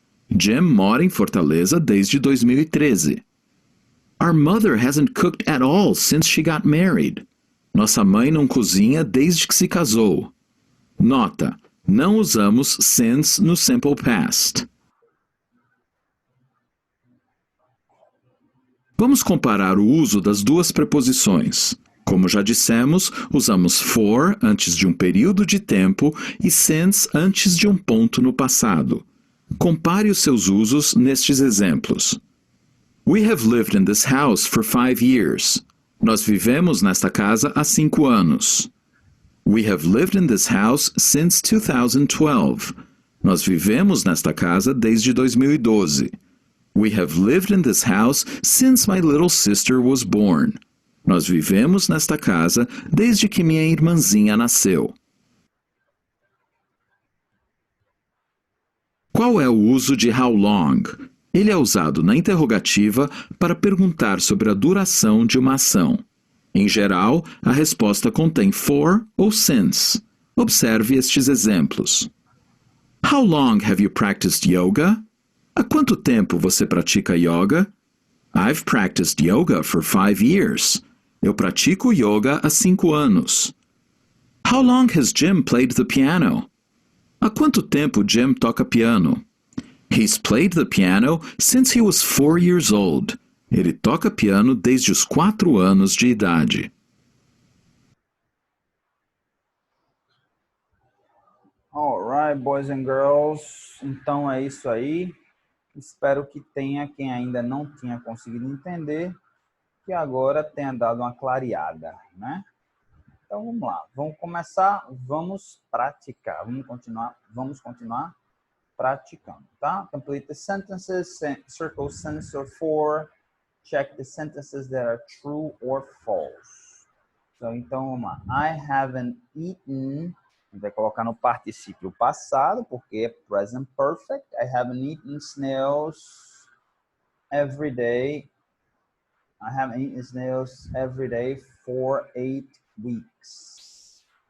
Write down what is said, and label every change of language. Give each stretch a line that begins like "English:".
Portuguese: Jim mora em Fortaleza desde 2013.
English: Our mother hasn't cooked at all since she got married.
Portuguese: Nossa mãe não cozinha desde que se casou. Nota: não usamos since no simple past. Vamos comparar o uso das duas preposições. Como já dissemos, usamos for antes de um período de tempo e since antes de um ponto no passado. Compare os seus usos nestes exemplos.
English: We have lived in this house for 5 years.
Portuguese: Nós vivemos nesta casa há 5 anos.
English: We have lived in this house since 2012.
Portuguese: Nós vivemos nesta casa desde 2012.
English: We have lived in this house since my little sister was born.
Portuguese: Nós vivemos nesta casa desde que minha irmãzinha nasceu. Qual é o uso de how long? Ele é usado na interrogativa para perguntar sobre a duração de uma ação. Em geral, a resposta contém for ou since. Observe estes exemplos.
English: How long have you practiced yoga?
Portuguese: Há quanto tempo você pratica yoga?
English: I've practiced yoga for 5 years.
Portuguese: Eu pratico yoga há 5 anos.
English: How long has Jim played the piano?
Portuguese: Há quanto tempo Jim toca piano?
English: He's played the piano since he was 4 years old.
Portuguese: Ele toca piano desde os 4 anos de idade.
English: Alright, boys and girls.
Portuguese: Então é isso aí. Espero que tenha, quem ainda não tinha conseguido entender, que agora tenha dado uma clareada, né? Então vamos lá. Vamos começar, vamos praticar. Vamos continuar praticando, tá?
English: Complete the sentences, circle sense or for, check the sentences that are true or false.
Portuguese: Então vamos lá.
English: I haven't eaten.
Portuguese: Vai colocar no particípio passado, porque é present perfect.
English: I haven't eaten snails every day. I haven't eaten snails every day for 8 weeks.